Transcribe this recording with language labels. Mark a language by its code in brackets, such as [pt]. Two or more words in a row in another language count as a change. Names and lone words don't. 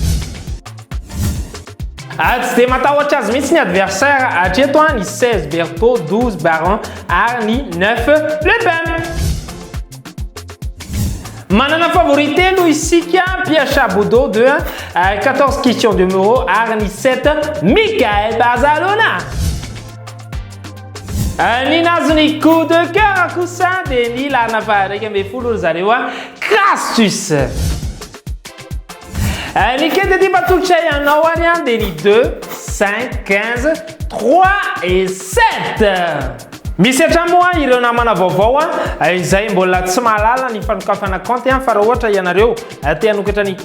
[mg] Tsy dia matahotra azy mihitsy ny adversaire hatreto ny 16 Berthaud 12 Baron ary ny 9 Le Pen. Manana favorité no isika Piège Bodo 2 14 Christian Demuro ary ny 7 Michael Barzalona. Ny nazony [fr] coup de cœur [mg] kosa dia ny larina faharaiky ambin'ny folo zareo Castus. Ny kely dia batolotra ianao any dia ny 2 5 15 3 et 7. Misy hatramoa ireo namana vaovao izay mbola tsy mahalala ny fanokafana compte fa raha ohatra ianareo te hanokatra ny